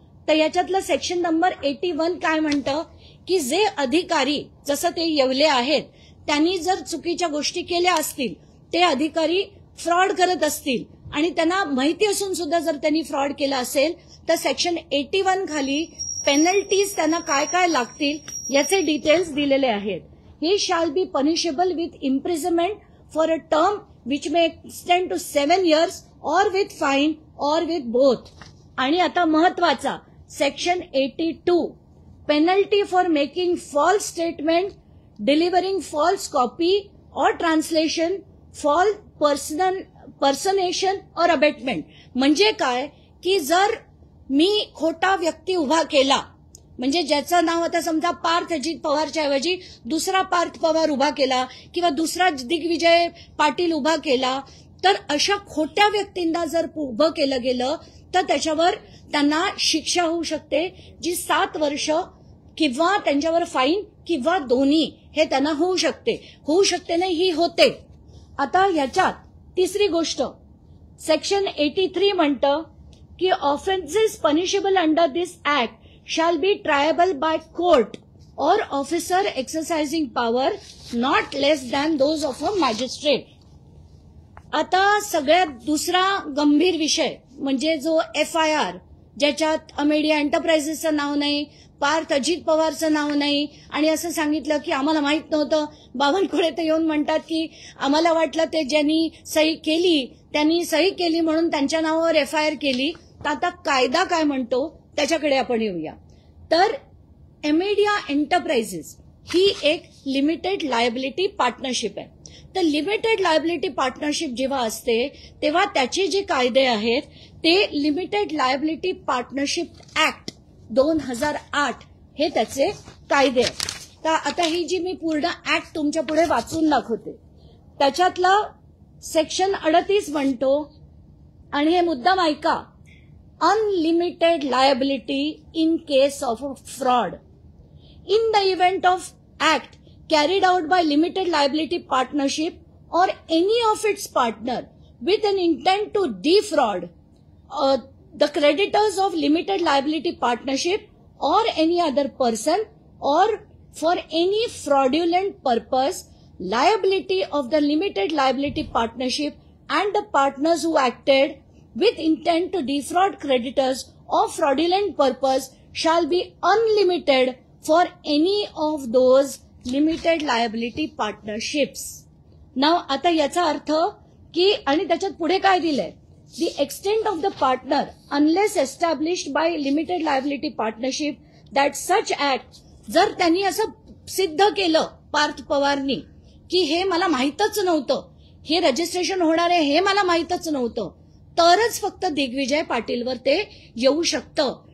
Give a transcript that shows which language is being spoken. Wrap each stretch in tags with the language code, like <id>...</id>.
<mr>तर याच्यातलं section number 81 काय म्हणतं की जे अधिकारी, जसं ते येवले आहेत, त्यांनी जर चुकीच्या गोष्टी केल्या असतील, ते अधिकारी फ्रॉड करत असतील आणि त्यांना माहिती असून सुद्धा जर त्यांनी फ्रॉड केला असेल, तर सेक्शन 81 खाली पेनल्टीज त्यांना काय काय लागतील याचे डिटेल्स दिलेले आहेत.</mr> <en>He shall be punishable with imprisonment for a term which may extend to 7 years or with fine or with both.</en> <mr>आणि आता महत्वाचा</mr> <en>Section 82, penalty for making false statement, delivering false copy or translation, false personation or abetment.</en> <mr>म्हणजे काय की जर मी खोटा व्यक्ती उभा केला, म्हणजे ज्याचं नाव आता समजा पार्थ अजित पवारच्या ऐवजी दुसरा पार्थ पवार उभा केला किंवा दुसरा दिग्विजय पाटील उभा केला, तर अशा खोट्या व्यक्तींना जर उभं केलं गेलं तर त्याच्यावर त्यांना शिक्षा होऊ शकते, जी 7 वर्ष किंवा त्यांच्यावर फाईन किंवा दोन्ही हे त्यांना होऊ शकते नाही, ही होते. आता ह्याच्यात तिसरी गोष्ट, सेक्शन 83 म्हणतं की</mr> <en>Offences punishable under this act shall be triable by court or officer exercising power not less than those of a magistrate.</en> <mr>आता सगळ्यात दुसरा गंभीर विषय म्हणजे जो FIR, ज्याच्यात अमेडिया एंटरप्राइजेसचं नाव नाही, पार्थ अजित पवारचं नाव नाही, आणि असं सांगितलं की आम्हाला माहित नव्हतं. बावनकुळे तर येऊन म्हणतात की आम्हाला वाटलं ते ज्यांनी सही केली त्यांनी सही केली म्हणून त्यांच्या नावावर FIR केली. तर आता कायदा काय म्हणतो त्याच्याकडे आपण येऊया. तर अमेडिया एंटरप्राइजेस ही एक लिमिटेड लायबिलिटी पार्टनरशिप आहे. तर लिमिटेड लायबिलिटी पार्टनरशिप जेव्हा असते तेव्हा त्याचे जे कायदे आहेत ते लिमिटेड लायबिलिटी पार्टनरशिप ऍक्ट 2008 हे त्याचे कायदे आहेत. तर आता ही जी मी पूर्ण ऍक्ट तुमच्या पुढे वाचून दाखवते, त्याच्यातला सेक्शन 38 म्हणतो, आणि हे मुद्दाम ऐका,</mr> <en>unlimited liability in case of a fraud. In the event of act carried out by limited liability partnership or any of its partner with an intent to defraud the creditors of limited liability partnership or any other person or for any fraudulent purpose, liability of the limited liability partnership and the partners who acted with intent to defraud creditors of fraudulent purpose shall be unlimited for any of those limited liability partnerships.</en> <mr>Now आता याचा अर्थ की, आणि त्याच्यात पुढे काय दिलंय,</mr> <en>the extent of the partner unless established by limited liability partnership that such act,</en> <mr>जर त्यांनी असं सिद्ध केलं पार्थ पवारनी की हे मला माहीतच नव्हतं, हे रजिस्ट्रेशन होणार आहे हे मला माहीतच नव्हतं, तरच फक्त दिग्विजय पाटीलवर ते येऊ शकतं.</mr>